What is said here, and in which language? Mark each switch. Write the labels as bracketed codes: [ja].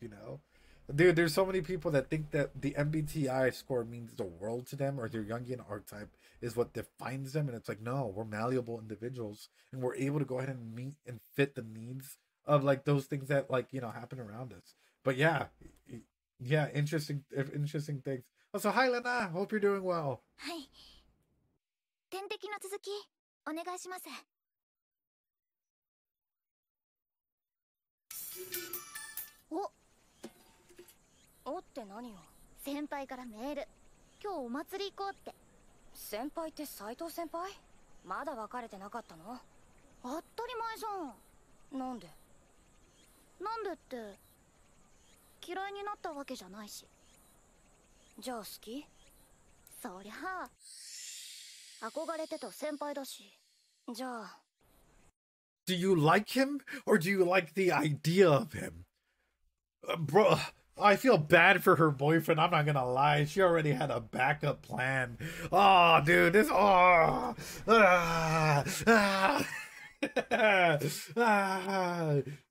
[en] Dude, there's so many people that think that the MBTI score means the world to them, or their Jungian archetype is what defines them. And it's like, no, we're malleable individuals, and we're able to go ahead and meet and fit the needs of like those things that happen around us. But yeah, interesting things. Also, hi Lena, hope you're doing well. [ja] はい。点滴の続きお願いします。おって何よ。先輩からメール。今日お祭り行こうって。先輩って斉藤先輩？まだ別れてなかったの？当たり前じゃん。なんでって嫌いになったわけじゃないし。じゃあ好き？そりゃあ憧れてた先輩だし。じゃあ [en] Do you like him, or do you like the idea of him? Bro, I feel bad for her boyfriend. I'm not gonna lie. She already had a backup plan. Oh, dude, this. Oh.